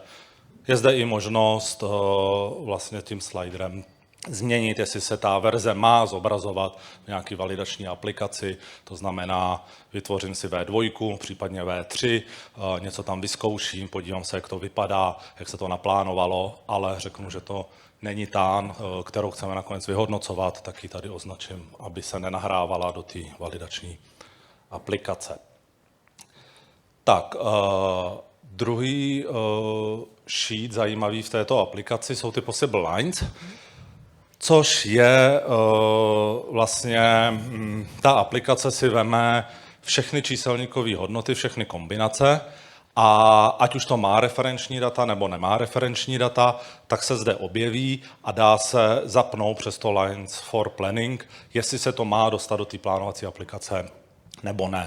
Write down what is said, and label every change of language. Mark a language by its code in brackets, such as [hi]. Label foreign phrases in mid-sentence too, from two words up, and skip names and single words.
[cs] Je zde i možnost vlastně tím sliderem změnit, jestli se ta verze má zobrazovat v nějaké validační aplikaci, to znamená, vytvořím si V2, případně V3, něco tam vyzkouším, podívám se, jak to vypadá, jak se to naplánovalo, ale řeknu, že to není ta, kterou chceme nakonec vyhodnocovat, tak ji tady označím, aby se nenahrávala do té validační aplikace. Tak, druhý sheet zajímavý v této aplikaci jsou ty [en] possible lines, [cs] což je vlastně, ta aplikace si veme všechny číselníkové hodnoty, všechny kombinace a ať už to má referenční data nebo nemá referenční data, tak se zde objeví a dá se zapnout přes to [en] Lines for Planning, [cs] jestli se to má dostat do té plánovací aplikace nebo ne.